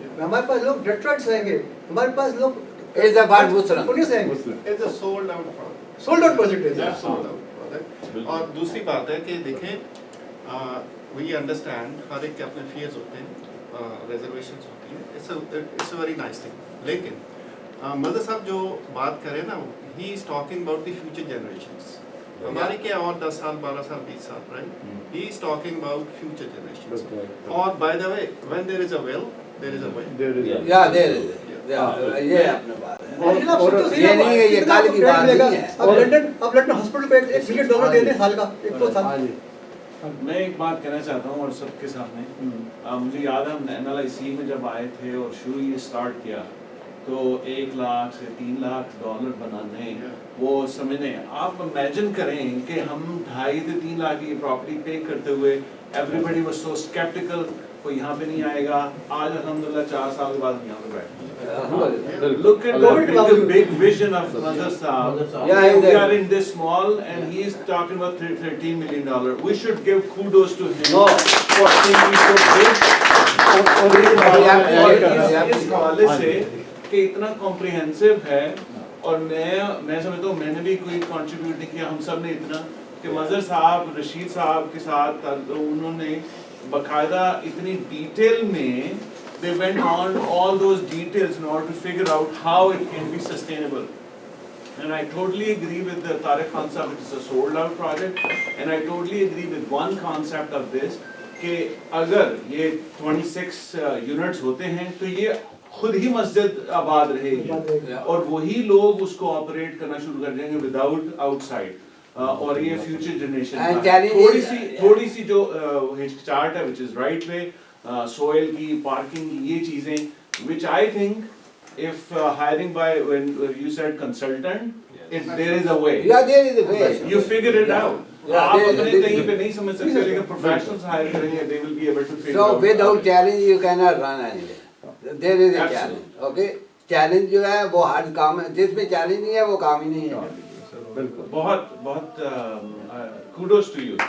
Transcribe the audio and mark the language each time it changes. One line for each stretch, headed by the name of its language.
Hindi: हमारे पास लोग डेट्रॉइट से आएंगे, हमारे पास लोग पुणे से आएंगे।
English: It's a sold out project. Sold out project है। Sold out project.
Hindi: और दूसरी बात है कि देखें,
English: we understand
Hindi: हर एक के अपने fears होते हैं, reservations होती हैं,
English: it's a very nice thing.
Hindi: लेकिन मदर साहब जो बात करें ना,
English: he is talking about the future generations.
Hindi: हमारे क्या और 10 साल 12 साल 20 साल, right?
English: He is talking about future generations. और by the way, when there is a will, there is a way. Yeah, there is.
Hindi: ये अपने बात है, और ये नहीं है, ये कल की बात नहीं है। अब लंदन हॉस्पिटल पे $1 मिलियन देते हैं साल का, 1-2 साल। मैं एक बात कहना चाहता हूँ और सबके सामने, मुझे याद है हम NLIC में जब आए थे और शुरू ये स्टार्ट किया, तो 1 लाख से 3 लाख डॉलर बनाने, वो समझने, आप इमेजिन करें कि हम 2.5 से 3 लाख की प्रॉपर्टी पे करते हुए, एवरीबडी वाज सो स्केप्टिकल, कोई यहाँ पे नहीं आएगा। आज अल्हम्दुलिल्लाह 4 साल के बाद हम यहाँ पे बैठे।
English: Look at the big vision of Nazar Saab. We are in this mall and he is talking about $13 million. We should give kudos to him for thinking so big.
Hindi: इस हवाले से कि इतना comprehensive है, और मैं समझता हूँ मैंने भी कोई contribute नहीं किया, हम सब ने इतना कि मज़र साहब, रशीद साहब के साथ उन्होंने बकायदा इतनी डिटेल में
English: they went on all those details in order to figure out how it can be sustainable. And I totally agree with the Tariq Khan sahab, it is a sold out project, and I totally agree with one concept of this
Hindi: कि अगर ये 26 units होते हैं तो ये खुद ही मस्जिद आबाद रहेगी और वही लोग उसको ऑपरेट करना शुरू कर देंगे विदाउट आउटसाइड, और ये फ्यूचर जनरेशन थोड़ी सी जो हिचकिचाहट है,
English: which is right way, soil की, parking की,
Hindi: ये चीजें,
English: which I think if hiring by, when you said consultant, there is a way. Yeah, there is a way. You figure it out.
Hindi: आप अपने कहीं पे नहीं समझ सकते, लेकिन professionals hire करेंगे,
English: they will be able to figure out. So without challenge you cannot run anywhere. There is a challenge. Okay?
Hindi: Challenge जो है वो hard काम है, जिसमें challenge नहीं है वो काम ही नहीं है। बिल्कुल, बहुत बहुत
English: kudos to you.